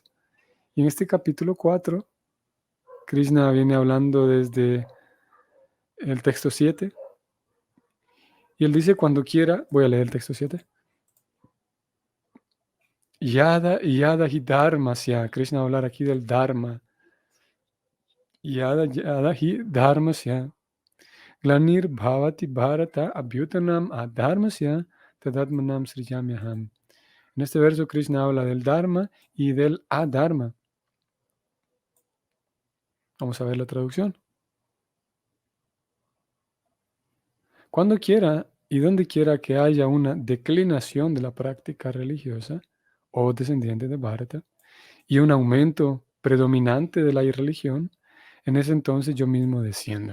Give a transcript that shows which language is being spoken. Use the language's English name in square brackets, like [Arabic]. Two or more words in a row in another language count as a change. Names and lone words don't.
[Spanish] Y en este capítulo 4, Krishna viene hablando desde el texto 7, y él dice cuando quiera, voy a leer el texto 7, [Sanskrit] यदा हि धर्मस्य, [Spanish] Krishna va a hablar aquí del dharma, [Sanskrit] यदा हि धर्मस्य ग्लानिर् भवति भारत अभ्युत्थानम् अधर्मस्य तदात्मानं सृजाम्यहम्. [Spanish] En este verso Krishna habla del dharma y del adharma. Vamos a ver la traducción. Cuando quiera y donde quiera que haya una declinación de la práctica religiosa o descendiente de Bharata y un aumento predominante de la irreligión, en ese entonces yo mismo desciendo.